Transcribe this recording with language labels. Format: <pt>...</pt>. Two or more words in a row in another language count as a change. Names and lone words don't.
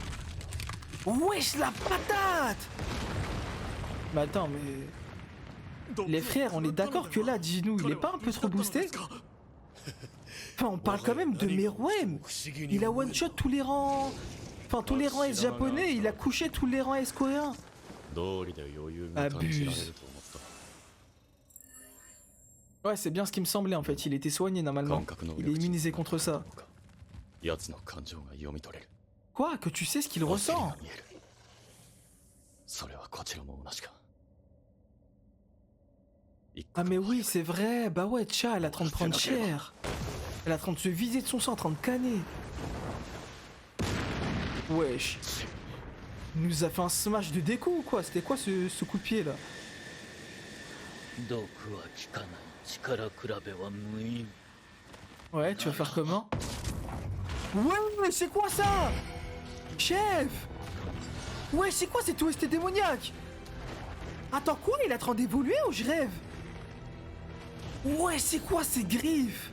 <fr>Wesh la patate! Mais attends, mais... Les frères, on est d'accord que là, Jinu, il est pas un peu trop boosté? Enfin, on parle quand même de Meruem. Il a one-shot tous les rangs... Enfin, tous les rangs S japonais, il a couché tous les rangs S coréens.</fr> <ja>道理で余裕が感じられると思った</ja> <fr>Ouais, c'est bien ce qui me semblait en fait, il était soigné normalement. Il est immunisé contre ça.</fr> <ja>奴の感情が読み取れる</ja> <fr>Quoi? Que tu sais ce qu'il ressent?</fr> <ja>見えるそれはこちらも同じか</ja> <fr>Ah mais oui, c'est vrai. Bah ouais, Cha, elle est en train de prendre cher. Elle est en train de se viser de son sang, en train de canner. Wesh. Il nous a fait un smash de déco ou quoi? C'était quoi ce coup de pied là?</fr> <ja>毒は効かない力比べは無意味</ja> <fr>Ouais, tu vas faire comment? Ouais, c'est quoi ça? Chef! Ouais, c'est quoi cette OST démoniaque? Attends, quoi? Il est en train d'évoluer ou je rêve? Ouais, c'est quoi ces griffes?</fr>